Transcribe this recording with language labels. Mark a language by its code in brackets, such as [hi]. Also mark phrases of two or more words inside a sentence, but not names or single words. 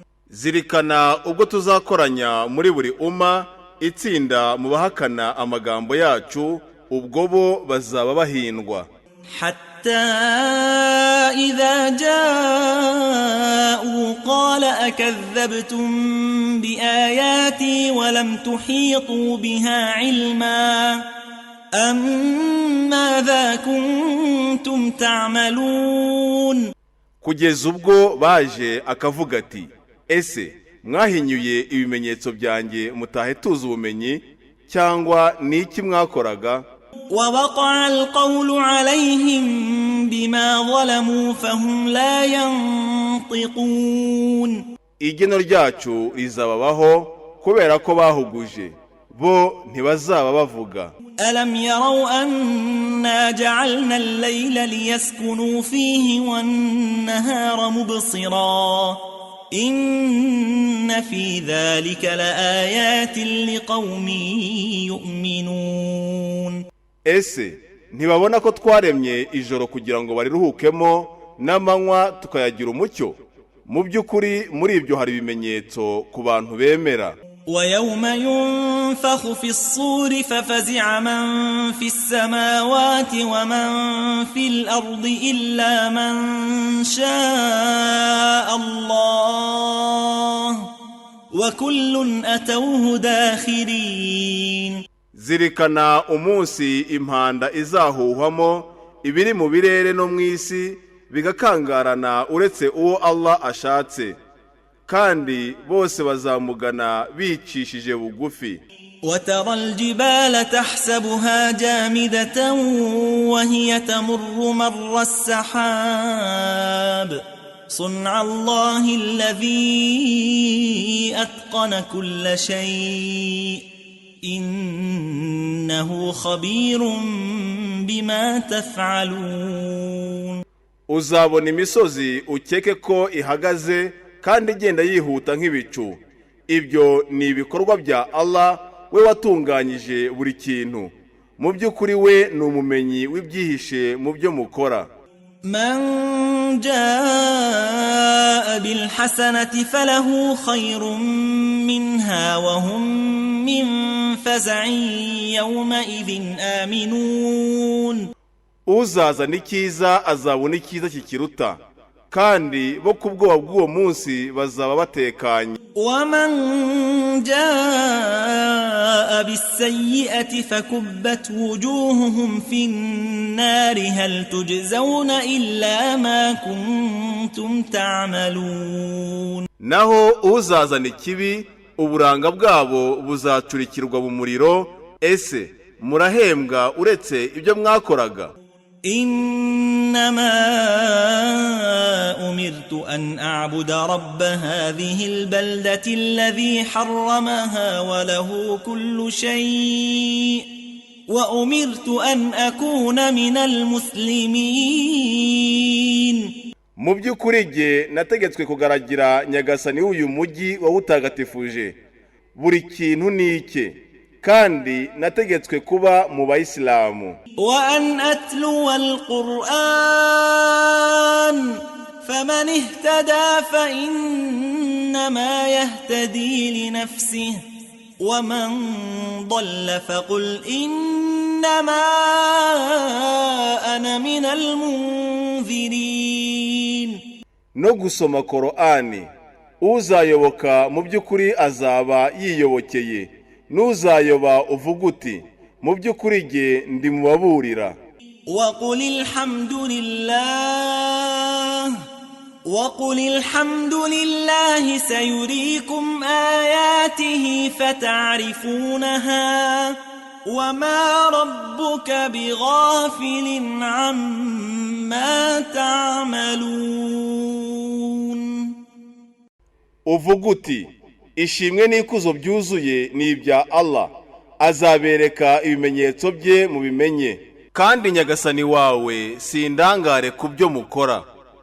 [rw] zirikana ubwo tuzakoranya muri buri umma itsinda mu bahakana amagambo yacu ubwo bo bazaba bahindwa. [ar] حتى إذا جاءوا قال أكذبتم بآياتي ولم تحيطوا بها علما أم ماذا كنتم تعملون. [rw] kugeza ubwo baje akavuga ati ese mwahinyuye ibimenyetso byanjye mutahe tuzi ubumenyi cyangwa ni iki mwakoraga. [ar] ووقع القول عليهم بما ظلموا فهم لا ينطقون. [rw] igeno ryacu rizababaho kubera ko bahuguje bo ntibazaba bavuga. [ar] ألم يروا أنا جعلنا الليل ليسكنوا فيه والنهار مبصرا إن في ذلك لآيات لقوم يؤمنون. [rw] ese ntibabona ko twaremye ijoro kugira ngo bariruhukemo n'amanywa tukayagira umucyo. mu by'ukuri muri ibyo hari ibimenyetso ku bantu bemera. [ar] ويوم ينفخ في الصور ففزع من في السماوات ومن في الأرض إلا من شاء الله وكل أتوه داخرين. [rw] zirikana umunsi impanda izahuhwamo ibiri mu birere no mu isi bigakangarana uretse uwo Allah ashatse kandi bose bazamugana bicishije bugufi. [ar] وترى الجبال تحسبها جامدة وهي تمر مر السحاب صنع الله الذي أتقن كل شيء إنه خبير بما تفعلون. [rw] uzabona imisozi ukeke ko ihagaze kandi igenda yihuta nk'ibicu. ibyo ni ibikorwa bya Allah we watunganyije buri kintu. mu by'ukuri we ni umumenyi w'ibyihishe mu byo mukora. [ar] من جاء بالحسنة فله خير منها وهم من فزع يومئذ آمنون. [rw] uzazana icyiza azabona icyiza kikiruta, kandi bo ku bwoba bw'uwo munsi bazaba batekanye. [ar] ومن جاء بالسيئة فكبت وجوههم في النار هل تجزون إلا ما كنتم تعملون. [rw] naho uzazana ikibi uburanga bwabo buzacurikirwa mu muriro, ese murahembwa uretse ibyo mwakoraga? [ar] إنما أمرت أن أعبد رب هذه البلدة الذي حرمها وله كل شيء وأمرت أن أكون من المسلمين. [rw] mu by'ukuri jye nategetswe kugaragira nyagasani w'uyu mujyi wawutagatifuje, buri kintu ni icye, kandi nategetswe kuba mu bayisilamu. [ar] وأن أتلو القرآن فمن اهتدى فإنما يهتدي لنفسه ومن ضل فقل إنما أنا من المنذرين. [rw] no gusoma Korani, uzayoboka mu by'ukuri azaba yiyobokeye, n'uzayoba uvuga uti mu by'ukuri jye ndi mu baburira. [ar] وقل الحمد لله سيريكم آياته فتعرفونها وما ربك بغافل عما تعملون. [rw] uvuga uti ishimwe n'ikuzo byuzuye ni ibya Allah, azabereka ibimenyetso bye mubimenye, kandi nyagasani wawe sindangare ku byo mukora.